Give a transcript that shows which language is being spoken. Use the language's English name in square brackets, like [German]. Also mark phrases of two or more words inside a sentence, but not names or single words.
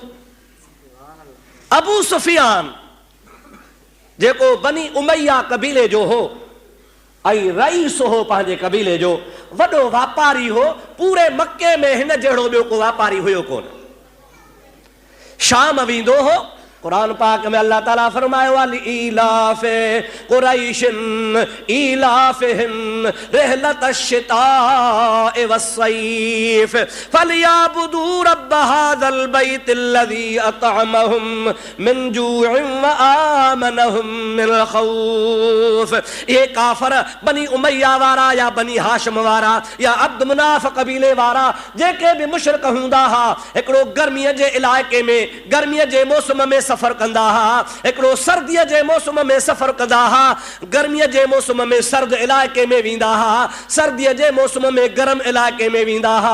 [Sindhi] अबू सुफियान जेको बनी उमैया कबीले जो हो ऐं रईस हो पंहिंजे कबीले जो, वॾो वापारी हो, पूरे मके में हिन जहिड़ो ॿियो को वापारी हुयो कोन। शाम वेंदो हो। कुरान पाक में अल्लाह ताला फरमायो [Arabic] ولي إيلاف قريش إيلافهم رحلة الشتاء والصيف فليعبدوا رب هذا البيت الذي أطعمهم من جوع و آمنهم من خوف. [Sindhi] ये काफर बनी उमैया वारा या बनी हाशिम वारा या अब्द मुनाफ कबीले वारा जेके भी मुशरिक हूंदा हा, हिकिड़ो गर्मीअ जे इलाइक़े में गर्मीअ जे मौसम में सफर कंदा हा, हिकिड़ो सर्दीअ जे मौसम में सफर कंदा हा। गर्मीअ जे मौसम में सर्द इलाइक़े में वेंदा हा, सर्दीअ जे मौसम में गरम इलाइक़े में वेंदा हा।